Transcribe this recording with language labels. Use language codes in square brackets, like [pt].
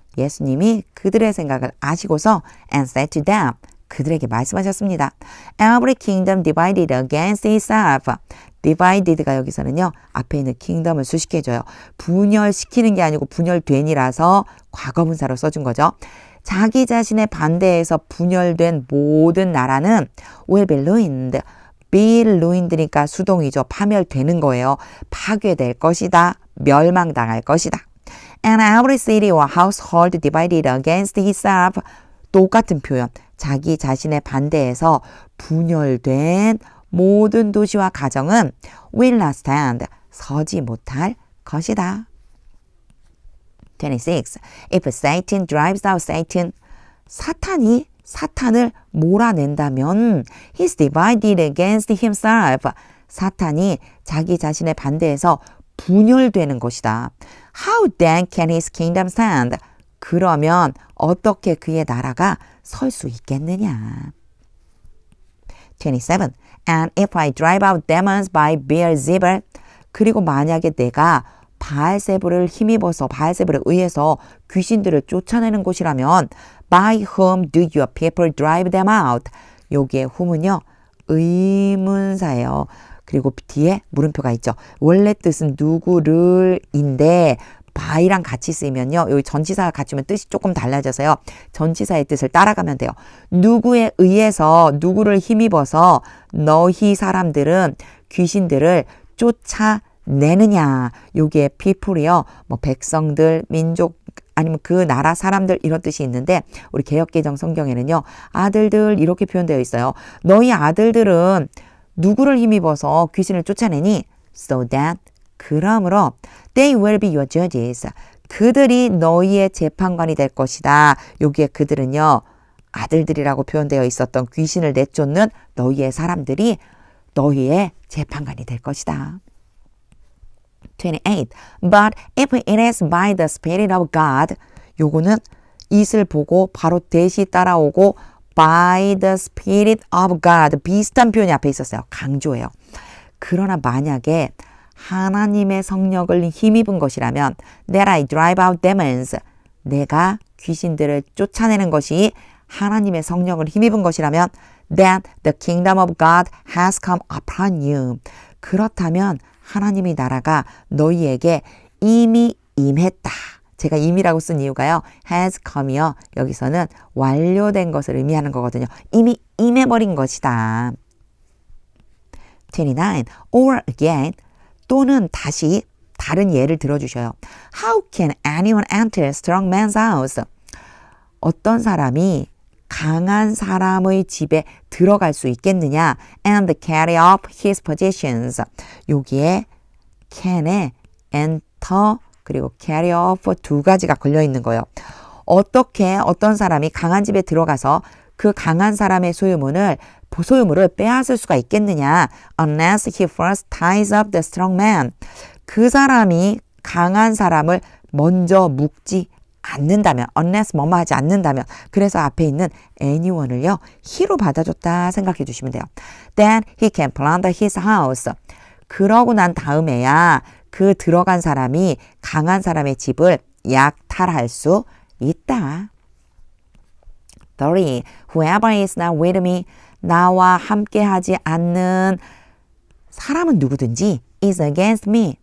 [ko] 예수님이 그들의 생각을 아시고서 [en] and said to them. [ko] 그들에게 말씀하셨습니다. [en] Every kingdom divided against itself. [ko] divided가 여기서는요. 앞에 있는 kingdom을 수식해줘요. 분열시키는 게 아니고 분열된이라서 과거분사로 써준 거죠. 자기 자신의 반대에서 분열된 모든 나라는 [en] will be ruined. [ko] be ruined니까 수동이죠. 파멸되는 거예요. 파괴될 것이다. 멸망당할 것이다. [en] And every city or household divided against itself. [ko] 똑같은 표현. 자기 자신의 반대에서 분열된 모든 도시와 가정은 [en] will not stand. [ko] 서지 못할 것이다. 26. [en] If Satan drives out Satan. [ko] 사탄이 사탄을 몰아낸다면 [en] he's divided against himself. [ko] 사탄이 자기 자신의 반대에서 분열되는 것이다. [en] How then can his kingdom stand? [ko] 그러면 어떻게 그의 나라가 설 수 있겠느냐? 27. [en] And if I drive out demons by Beelzebul. [ko] 그리고 만약에 내가 바알세불을 힘입어서 바알세불에 의해서 귀신들을 쫓아내는 곳이라면 [en] by whom do your people drive them out? [ko] 여기에 whom은요 의문사예요. 그리고 뒤에 물음표가 있죠. 원래 뜻은 누구를인데 by랑 같이 쓰이면요. 여기 전치사가 같이 오면 뜻이 조금 달라져서요. 전치사의 뜻을 따라가면 돼요. 누구에 의해서 누구를 힘입어서 너희 사람들은 귀신들을 쫓아내느냐. 여기에 people이요. 뭐 백성들, 민족 아니면 그 나라 사람들 이런 뜻이 있는데 우리 개역개정 성경에는요. 아들들 이렇게 표현되어 있어요. 너희 아들들은 누구를 힘입어서 귀신을 쫓아내니? [en] So that [ko] 그러므로 [en] they will be your judges. [ko] 그들이 너희의 재판관이 될 것이다. 여기에 그들은요. 아들들이라고 표현되어 있었던 귀신을 내쫓는 너희의 사람들이 너희의 재판관이 될 것이다. 28. [en] But if it is by the Spirit of God. [ko] 요거는 it을 보고 바로 대시 따라오고 [en] by the Spirit of God. [ko] 비슷한 표현이 앞에 있었어요. 강조해요. 그러나 만약에 하나님의 성령을 힘입은 것이라면 [en] that I drive out demons. [ko] 내가 귀신들을 쫓아내는 것이 하나님의 성령을 힘입은 것이라면 [en] then the kingdom of God has come upon you. [ko] 그렇다면 하나님의 나라가 너희에게 이미 임했다. 제가 임이라고 쓴 이유가요. has come이요. 여기서는 완료된 것을 의미하는 거거든요. 이미 임해버린 것이다. 29. [en] Or again. [ko] 또는 다시 다른 예를 들어주셔요. [en] How can anyone enter a strong man's house? [ko] 어떤 사람이 강한 사람의 집에 들어갈 수 있겠느냐? [en] And carry off his possessions. [ko] 여기에 can에 enter 그리고 carry off 두 가지가 걸려 있는 거예요. 어떻게 어떤 사람이 강한 집에 들어가서 그 강한 사람의 소유물을 빼앗을 수가 있겠느냐? [en] Unless he first ties up the strong man. [ko] 그 사람이 강한 사람을 먼저 묶지 않는다면, unless 뭐뭐 하지 않는다면, 그래서 앞에 있는 anyone을요, he로 받아줬다 생각해 주시면 돼요. [en] Then he can plunder his house. [ko] 그러고 난 다음에야 그 들어간 사람이 강한 사람의 집을 약탈할 수 있다. [en] 30. Whoever is not with me. [ko] 나와 함께하지 않는 사람은 누구든지 [en] is against me.